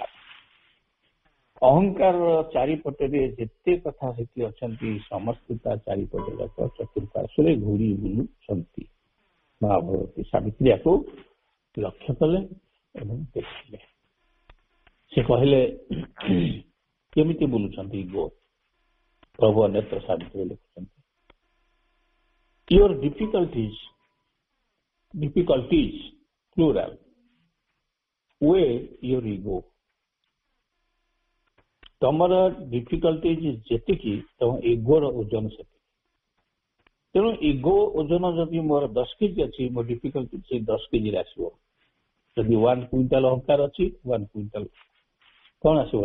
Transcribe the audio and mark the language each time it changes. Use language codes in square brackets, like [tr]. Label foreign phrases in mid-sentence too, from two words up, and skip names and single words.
[or] ଅହଙ୍କାରର ଚାରିପଟରେ ଯେତେ କଥା ସେଠି ଅଛନ୍ତି ସମସ୍ତେ ତା ଚାରିପଟେ ଯାକ ଚତୁଃପାର୍ଶ୍ୱରେ ଘୁରି ବୁଲୁଛନ୍ତି। ମା ଭଗବତୀ ସାବିତ୍ରୀ ୟାକୁ ଲକ୍ଷ୍ୟ କଲେ ଏବଂ ଦେଖିଲେ। ସେ କହିଲେ କେମିତି ବୁଲୁଛନ୍ତି ଇଗୋ? ପ୍ରଭୁ ଅନ୍ୟତ୍ର ସାବିତ୍ରୀ ଲେଖୁଛନ୍ତି, [en] your difficulties plural weigh your ego. [or] ତମର ଡିଫିକଲ୍ଟିଜ ଯେତିକି ତମ ଇଗୋର ଓଜନ ସେତିକି। ତେଣୁ ଇଗୋ ଓଜନ ଯଦି ମୋର 10 କେଜି ଅଛି, ମୋ ଡିଫିକଲ୍ଟି ସେ 10 କେଜିରେ ଆସିବ। ଯଦି 1 କୁଇଣ୍ଟାଲ ଅହଙ୍କାର ଅଛି, 1 କୁଇଣ୍ଟାଲ କଣ ଆସିବ?